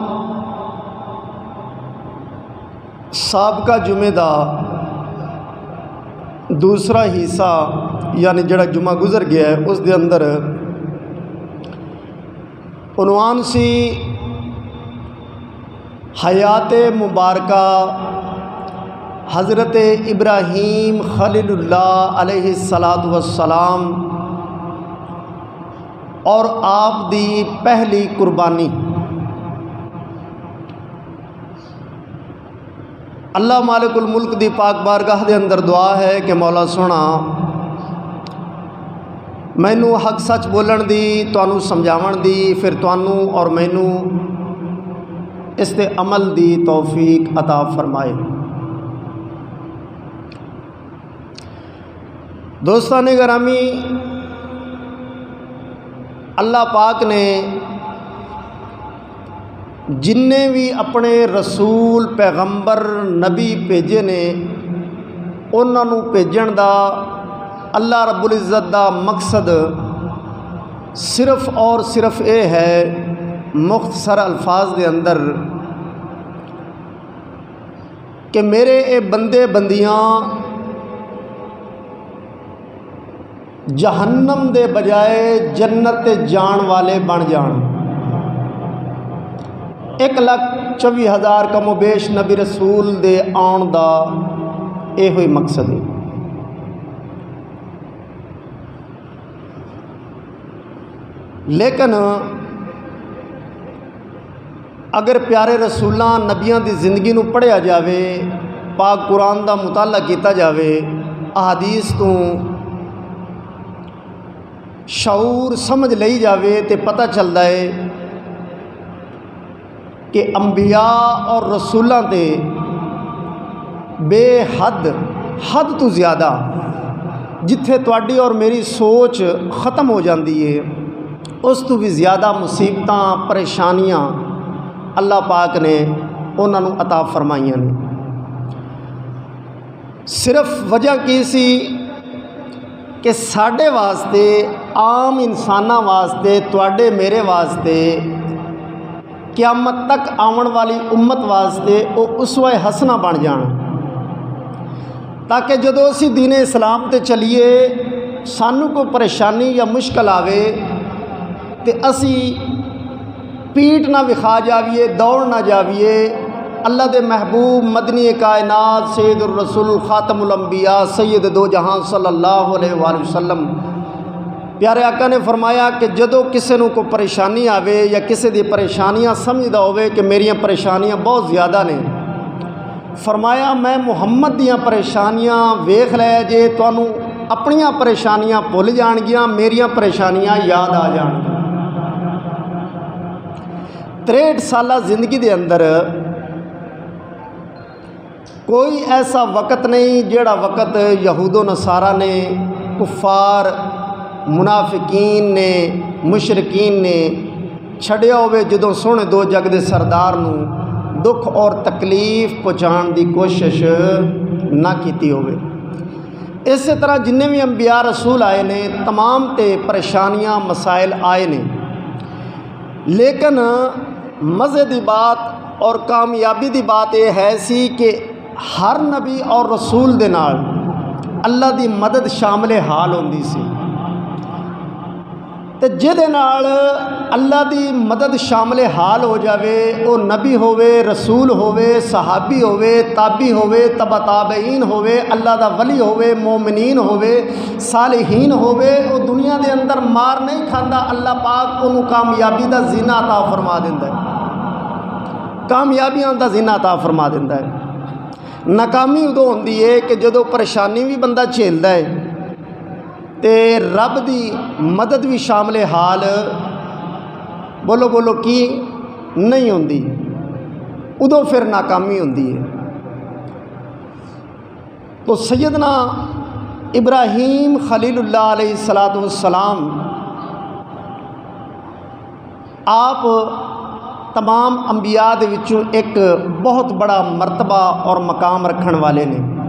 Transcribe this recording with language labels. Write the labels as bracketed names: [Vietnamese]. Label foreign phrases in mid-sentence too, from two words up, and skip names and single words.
[Punjabi] سابقہ جمعے دا دوسرا حصہ یعنی جڑا جمعہ گزر گیا ہے اس دے اندر عنوان سی حیات مبارکہ حضرت ابراہیم خلیل اللہ [Arabic] علیہ السلام [Punjabi] اور آپ دی پہلی قربانی۔ اللہ [Arabic] مالک الملک [Punjabi] دی پاک بارگاہ دے اندر دعا ہے کہ مولا سونا مینو حق سچ بولن دی، تانوں سمجھاون دی، پھر تانوں اور مینو اس تے عمل دی توفیق عطا فرمائے۔ دوستان گرامی، اللہ پاک نے جننے بھی اپنے رسول پیغمبر نبی بھیجے نے انہاں نوں بھیجن دا اللہ [Arabic] رب العزت [Punjabi] دا مقصد صرف اور صرف یہ ہے، مختصر الفاظ دے اندر، کہ میرے اے بندے بندیاں جہنم دے بجائے جنت تے جان والے بن جان۔ 1,24,000 کم و بیش نبی رسول دے آن دا یہ ہوئی مقصد ہے۔ لیکن اگر پیارے رسولاں نبیاں دی زندگی نو پڑھیا جاوے، پاک قرآن دا مطالعہ کیتا جاوے، احادیث تو شعور سمجھ لئی جاوے تے پتہ چلدا ہے کہ انبیاء اور رسولاں تے بے حد تو زیادہ جتھے تواڈی اور میری سوچ ختم ہو جاندی ہے، اس تو بھی زیادہ مصیبتاں پریشانیاں اللہ پاک نے انہاں نوں عطا فرمائیاں نے۔ صرف وجہ کی سی کہ ساڈے واسطے، عام انساناں واسطے، تواڈے میرے واسطے، قیامت تک آون والی امت واسطے وہ اسوہ حسنہ بن جان، تاکہ جدوں اسی دین اسلام تے چلیے، سانوں کوئی پریشانی یا مشکل آوے تے اسی پیٹ نہ وکھا جاویے، دوڑ نہ جاویے، اللہ دے محبوب مدنی کائنات [Arabic] سید الرسول خاتم الانبیاء [Punjabi] سید دو جہاں [Arabic] صلی اللہ علیہ وآلہ وسلم [Punjabi] پیارے آقا نے فرمایا کہ جدوں کسے نوں کوئی پریشانی آوے یا کسے دی پریشانیاں سمجھدا ہوئے کہ میریاں پریشانیاں بہت زیادہ نے، فرمایا میں محمد دیاں پریشانیاں ویکھ لے جے تانوں اپنیاں پریشانیاں بھول جان گیاں، میریاں پریشانیاں یاد آ جان گیاں۔ 63 سالہ زندگی دے اندر کوئی ایسا وقت نہیں جیڑا وقت یہود و نصارہ نے، کفار، منافقین نے، مشرکین نے چھڑیا ہوئے جدوں سونے دو جگ دے سردار نوں دکھ اور تکلیف پہنچان دی کوشش نہ کیتی ہوئے۔ اسی طرح جننے بھی انبیاء رسول آئے نے تمام تے پریشانیاں مسائل آئے نے، لیکن مزے دی بات اور کامیابی دی بات یہ ہے سی کہ ہر نبی اور رسول دے نال اللہ دی مدد شامل حال ہوندی سی، تے جدے نال اللہ دی مدد شامل حال ہو جاوے، او نبی ہووے، رسول ہووے، صحابی ہووے، تابعی ہووے، تبع تابعین ہووے، اللہ دا ولی ہووے، مومنین ہووے، صالحین ہووے، او دنیا دے اندر مار نہیں کھاندا، اللہ پاک انہوں کامیابی دا زینہ عطا فرما دیندا ہے، کامیابیاں دا زینہ عطا فرما دیندا ہے۔ ناکامی ادو ہوندی ہے کہ جدو پریشانی بھی بندہ جھیلدا ہے تے رب دی مدد بھی شامل حال بولو کی نہیں ہوندی، ادو پھر ناکامی ہوندی ہے۔ تو سیدنا ابراہیم خلیل اللہ [Arabic] علیہ السلام [Punjabi] آپ تمام انبیاء دے وچوں ایک بہت بڑا مرتبہ اور مقام رکھن والے نے۔